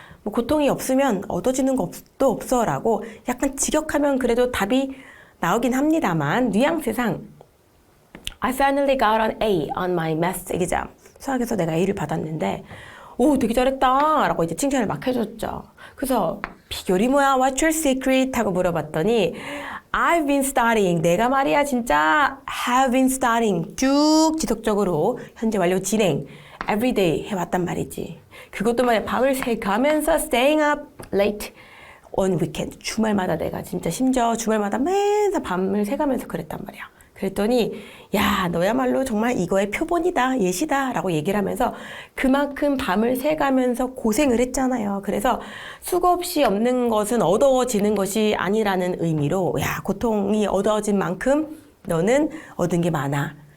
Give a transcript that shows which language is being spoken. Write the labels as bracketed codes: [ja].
[ko] 뭐 고통이 없으면 얻어지는 것도 없어라고 약간 직역하면 그래도 답이 나오긴 합니다만 뉘앙스상 [en] I finally got an A on my math exam. [ko] 수학에서 내가 A를 받았는데 오 되게 잘했다 라고 이제 칭찬을 막 해줬죠. 그래서 비결이 뭐야? [en] What's your secret? [ko] 하고 물어봤더니 [en] I've been studying. [ko] 내가 말이야 진짜 [en] have been studying. [ko] 쭉 지속적으로 현재 완료 진행 [en] every day [ko] 해왔단 말이지. 그것도 말이야 밤을 새가면서 [en] staying up late on weekend. [ko] 주말마다 내가 진짜 심지어 주말마다 맨날 밤을 새가면서 그랬단 말이야. 그랬더니 야 너야말로 정말 이거의 표본이다 예시다 라고 얘기를 하면서 그만큼 밤을 새가면서 고생을 했잖아요. 그래서 수고 없이 없는 것은 얻어지는 것이 아니라는 의미로 야 고통이 얻어진 만큼 너는 얻은 게 많아.